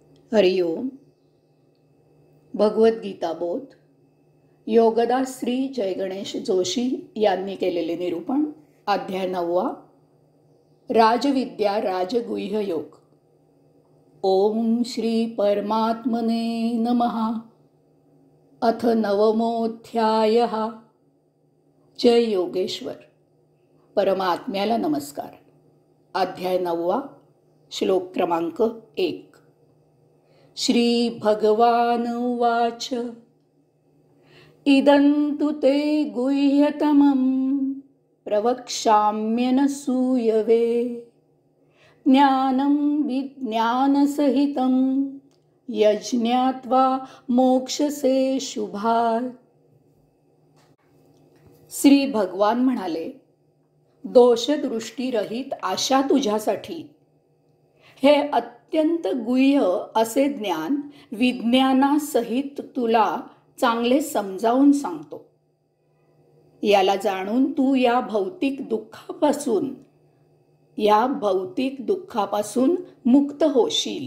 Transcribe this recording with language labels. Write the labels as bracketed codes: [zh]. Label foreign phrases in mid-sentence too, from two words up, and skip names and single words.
[mr] हरिओम. भगवद्गीता बोध योगदास श्री जय गणेश जोशी यांनी केलेले निरूपण. अध्याय 9. राजविद्या राजगुह्य योग. [sa] ओम श्री परमात्मने नमः. अथ 9मोऽध्यायः. [mr] जय योगेश्वर. परमात्म्याला नमस्कार. अध्याय 9. श्लोक क्रमांक 1. [sa] श्री भगवान उवाच. इदं तु ते गुह्यतमं प्रवक्ष्याम्यनसूयवे. ज्ञानं विज्ञानसहितं यज्ञात्वा मोक्षसे शुभात्. [mr] श्री भगवान म्हणाले, दोषदृष्टीरहित आशा तुझ्यासाठी हे अत्यंत गुह्य असे ज्ञान विज्ञानासहित तुला चांगले समजावून सांगतो. याला जाणून तू या भौतिक दुःखापासून मुक्त होशील.